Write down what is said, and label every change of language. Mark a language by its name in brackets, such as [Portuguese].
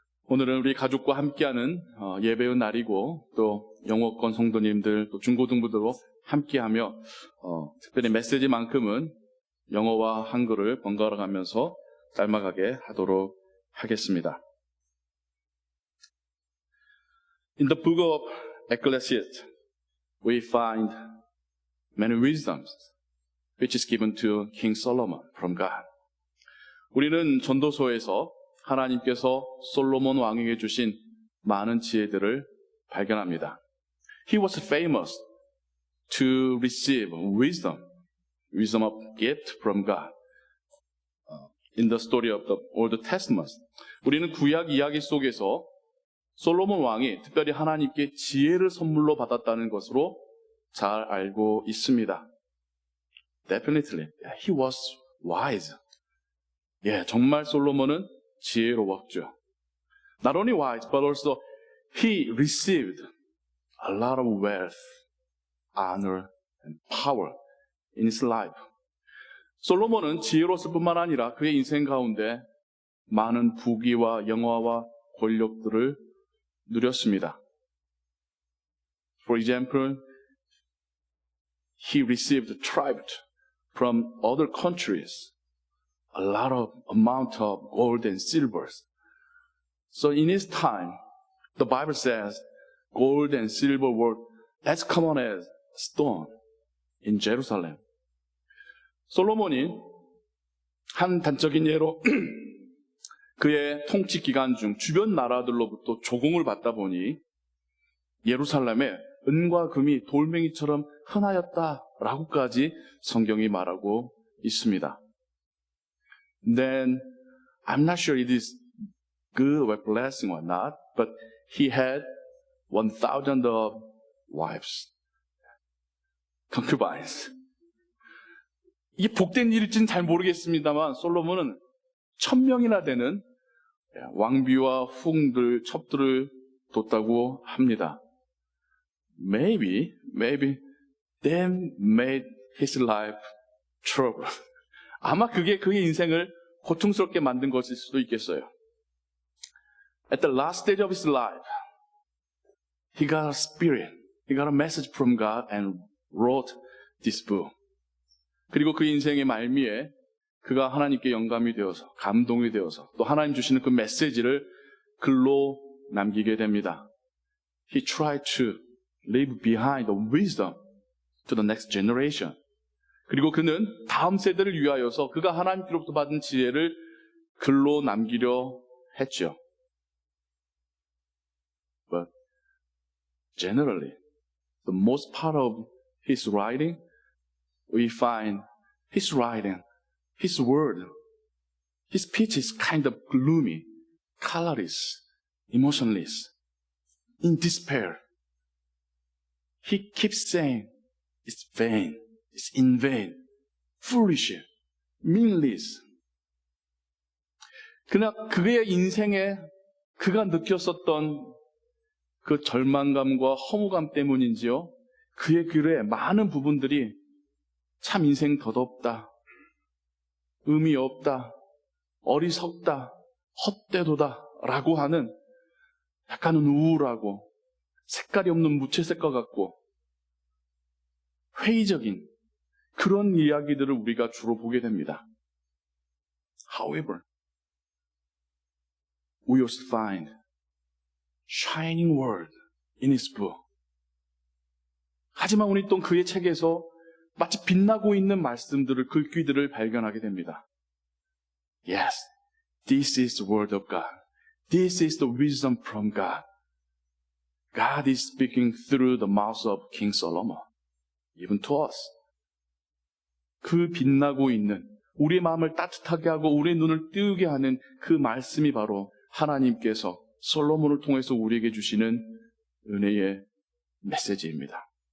[Korean] 오늘은 우리 가족과 함께하는 예배의 날이고 또 영어권 성도님들 또 중고등부들로 함께하며 특별히 메시지만큼은 영어와 한글을 번갈아 가면서 닮아가게 하도록 하겠습니다. [English] In the book of Ecclesiastes, we find many wisdoms which is given to King Solomon from God. [Korean] 우리는 전도서에서 하나님께서 솔로몬 왕에게 주신 많은 지혜들을 발견합니다. [English] He was famous to receive wisdom of gift from God. In the story of the Old Testament, [Korean] 우리는 구약 이야기 속에서 솔로몬 왕이 특별히 하나님께 지혜를 선물로 받았다는 것으로 잘 알고 있습니다. [English] Definitely, he was wise. [Korean] 정말 솔로몬은 지혜로웠죠. [English] Not only wise, but also he received a lot of wealth, honor, and power in his life. [Korean] 솔로몬은 지혜로웠을 뿐만 아니라 그의 인생 가운데 많은 부귀와 영화와 권력들을 누렸습니다. [English] For example, he received tribute from other countries, a lot of amount of gold and silvers. So in his time, the Bible says gold and silver were as common as stone in Jerusalem. [Korean] 솔로몬이 한 단적인 예로 그의 통치 기간 중 주변 나라들로부터 조공을 받다 보니 예루살렘에 은과 금이 돌멩이처럼 흔하였다라고까지 성경이 말하고 있습니다. [English] Then I'm not sure it is good or blessing or not, but he had 1,000 of wives, concubines. [Korean] 이게 복된 일일지는 잘 모르겠습니다만 솔로몬은 1,000명이나 되는 왕비와 후궁들, 첩들을 뒀다고 합니다. [English] Maybe they made his life trouble. [Korean] 아마 그게 그의 인생을 고통스럽게 만든 것일 수도 있겠어요. [English] At the last stage of his life, he got a spirit, he got a message from God and wrote this book. [Korean] 그리고 그 인생의 말미에 그가 하나님께 영감이 되어서 감동이 되어서 또 하나님 주시는 그 메시지를 글로 남기게 됩니다. [English] He tried to leave behind the wisdom to the next generation. [Korean] 그리고 그는 다음 세대를 위하여서 그가 하나님께로부터 받은 지혜를 글로 남기려 했죠. [English] But generally, the most part of his writing, we find his writing, his word, his speech is kind of gloomy, colorless, emotionless, in despair. He keeps saying, it's vain, it's in vain, foolish, meaningless. [Korean] 그러나 그의 인생에 그가 느꼈었던 그 절망감과 허무감 때문인지요, 그의 글의 많은 부분들이 참 인생 덧없다, 의미 없다, 어리석다, 헛되도다 라고 하는 약간은 우울하고 색깔이 없는 무채색과 같고 회의적인 그런 이야기들을 우리가 주로 보게 됩니다. [English] However, we also find shining word in his book. [Korean] 하지만 우리 또 그의 책에서 마치 빛나고 있는 말씀들을, 글귀들을 발견하게 됩니다. [English] Yes, this is the word of God. This is the wisdom from God. God is speaking through the mouth of King Solomon, even to us. [Korean] 그 빛나고 있는 우리의 마음을 따뜻하게 하고 우리의 눈을 띄우게 하는 그 말씀이 바로 하나님께서 솔로몬을 통해서 우리에게 주시는 은혜의 메시지입니다.